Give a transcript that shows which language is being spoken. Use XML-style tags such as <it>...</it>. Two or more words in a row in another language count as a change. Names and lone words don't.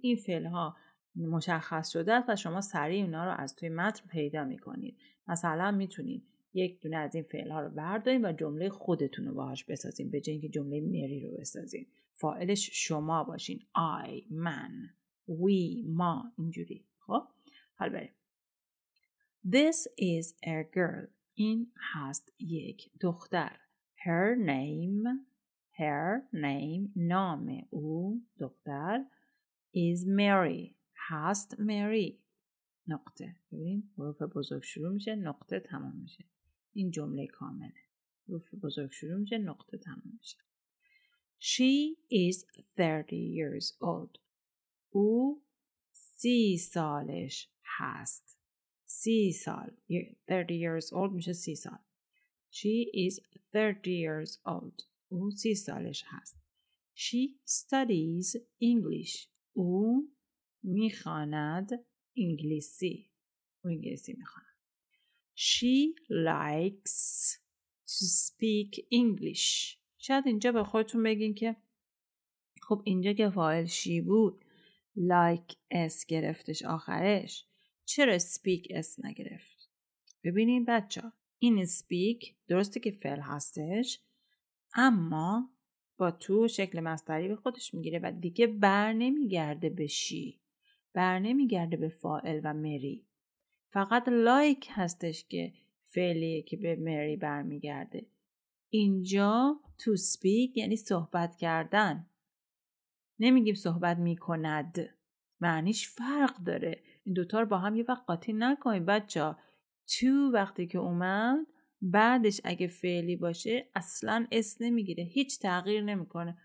<fa>این فعلها مشخص شده است و شما سریع اونا رو از توی متن پیدا میکنید. مثلا میتونید یک دونه از این فعلها رو بردارید و جمله خودتون رو باهاش بسازید به جای اینکه جمله مری رو بسازید. فاعلش شما باشین. I، من، we، ما، اینجوری. خب حالا بریم.</fa> <en>This is a girl.</en> <fa>این هست یک دختر.</fa> <en>Her name</en> <fa>نام او دختر</fa> <en>is Mary.</en> <fa>هست Mary. نقطه. ببین حروف بزرگ شروع میشه، نقطه تمام میشه. این جمله کامله. حروف بزرگ شروع میشه، نقطه تمام میشه.</fa> <en>She is 30 years old.</en> <fa>او 30 سالش هست. 30 سال.</fa> <en>30 years old</en> <fa>میشه 30 سال.</fa> <en>She is 30 years old.</en> <fa>او 30 سالش هست.</fa> <en>She studies English.</en> <fa>او میخواند انگلیسی. او انگلیسی میخواند.</fa> <en>She likes to speak English.</en> <fa>شاید اینجا به خودتون بگین که خب اینجا که فاعل شی بود like اس گرفتش آخرش، چرا speak اس نگرفت؟ ببینین بچه ها، این speak درسته که فعل هستش اما با تو شکل مصدری به خودش میگیره و دیگه بر نمیگرده به شی، بر نمیگرده به فاعل و مری. فقط like هستش که فعلیه که به مری برمیگرده. اینجا</fa> <en>to speak</en> <fa>یعنی صحبت کردن. نمیگیم صحبت میکند. معنیش فرق داره. این دوتا رو با هم یه وقت قاطی نکنید بچه‌ها. to وقتی که اومد بعدش اگه فعلی باشه اصلا اس نمیگیره. هیچ تغییر نمیکنه.</fa>